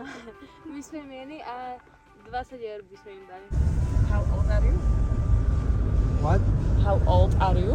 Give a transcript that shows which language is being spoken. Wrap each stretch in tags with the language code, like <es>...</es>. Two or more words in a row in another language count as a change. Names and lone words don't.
<sk>My sme milí a 20 eur by sme im dali.</sk> <en>How old are you? What? How old are you?</en>